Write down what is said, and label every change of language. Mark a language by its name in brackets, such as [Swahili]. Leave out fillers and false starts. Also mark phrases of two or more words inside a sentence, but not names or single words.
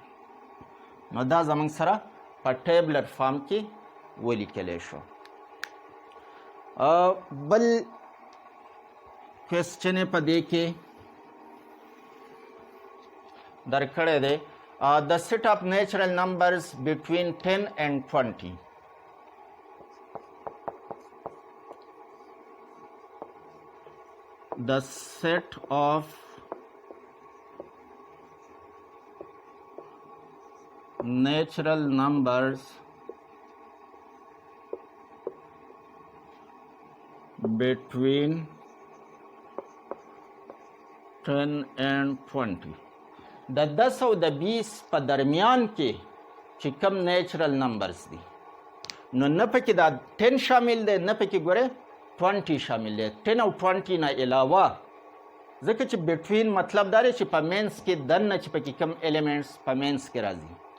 [Pashto] نو دا زمونږ سره په [English] tabular form [Pashto] کې ولیکلی شو. بل کوېسچن یې په دې کې درکړی دی [English] the set of natural numbers between 10 and 20. the set of natural numbers between 10 and 20. [Pashto] د 10 او د 20 په درمیان کې چې کم [English] natural numbers [Pashto] دي نو نه پکې دا 10 شامل دی نه پکې ګوره 20 شامل دی. 10 او 20 نه علاوه ځکه چې بټوین مطلب دا دی چې په مینس کې دننه چې پکې کم ایلیمنټس په مینس کې راځي.